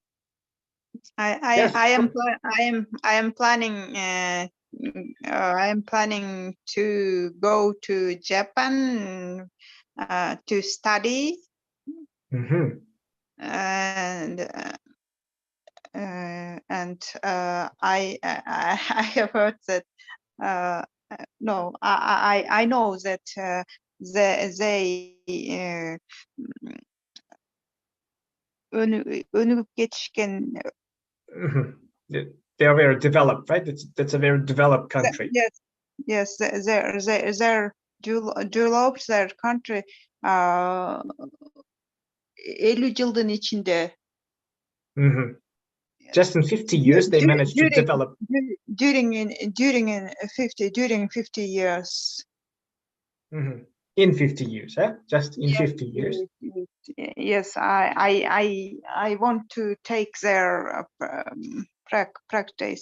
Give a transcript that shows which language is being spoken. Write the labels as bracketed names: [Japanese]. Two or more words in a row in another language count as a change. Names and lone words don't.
[English] I am planning to go to Japan to study, and I have heard that no, I know that they [Kyrgyz] өнүгүп кетишкен. [English] They are very developed, right? That's a very developed country. Yes, they're developed their country 50 [Kyrgyz] жылдын ичинде. [English] Just in 50 years, they managed to develop. During 50 years. In 50 years, huh? Just in 50 years. Yes, I want to take their practice.